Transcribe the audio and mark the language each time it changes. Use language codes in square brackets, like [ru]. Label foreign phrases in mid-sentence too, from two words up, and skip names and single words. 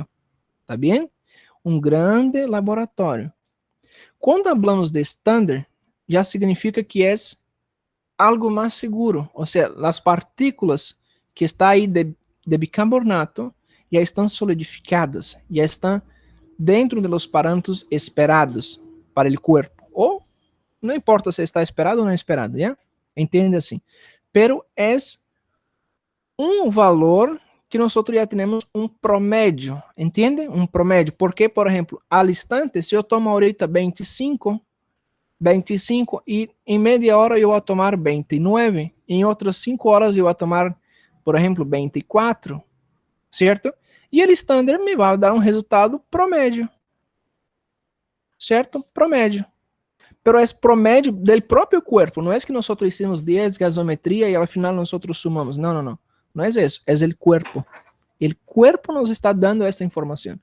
[pt] Tá bem? Um grande laboratório. Quando falamos de standard, já significa que é algo mais seguro. Ou seja, as partículas que estão aí de bicarbonato já estão solidificadas, já estão dentro [es] de los parámetros esperados para el cuerpo. O no importa si está esperado o no esperado, ¿ya? [pt] Entende assim. [es] Pero es un valor que nosotros ya tenemos un promedio, ¿entiende? Un promedio. Porque, por ejemplo, al instante, si yo tomo ahorita 25 y en media hora yo voy a tomar 29, en otras 5 horas yo voy a tomar, por ejemplo, 24, ¿cierto? [pt] E ele estándar me vai dar um resultado promédio, certo? Promédio. Pero é promédio do próprio corpo, não é que nós [es] hicimos 10 gasometria [pt] e ao final nós sumamos. Não, não, não. Não é isso, é o corpo. O corpo nos está dando essa informação.